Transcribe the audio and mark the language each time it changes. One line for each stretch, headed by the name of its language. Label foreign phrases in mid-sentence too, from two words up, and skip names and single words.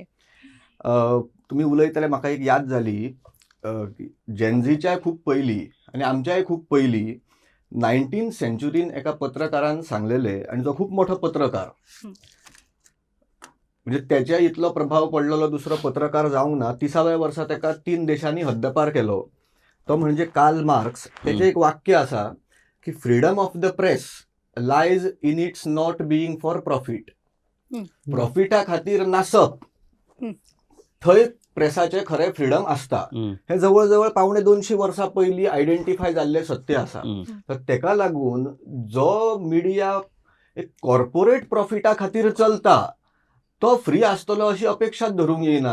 Konkani: तुम्ही उलयताले म्हाका एक याद जाली, जेनझीच्या खूप पयलीं आनी आमच्याय खूप पयलीं 19th सेंच्युरीन एका पत्रकारान सांगलेले, आणि तो खूप मोठो पत्रकार, म्हणजे त्याच्या इतलो प्रभाव पडलेलो दुसरो पत्रकार जावंक ना. 30व्या वर्सा तेका 3 देशांनी हद्दपार केलो. तो म्हणजे कार्ल मार्क्स. त्याचे एक वाक्य असा की
English: freedom of the press lies in its not being for profit.
Konkani: प्रॉफिटा खातीर नासप, थंय प्रेसाचे खरे फ्रीडम असता. हे जवळजवळ 250 वर्सां पयलीं आयडेंटिफाय जाल्ले सत्य आसा. तर तेका लागून जो मिडिया एक
English: corporate profit
Konkani: खातीर चलता तो फ्री आसतलो अशी अपेक्षाच धरूंक येना.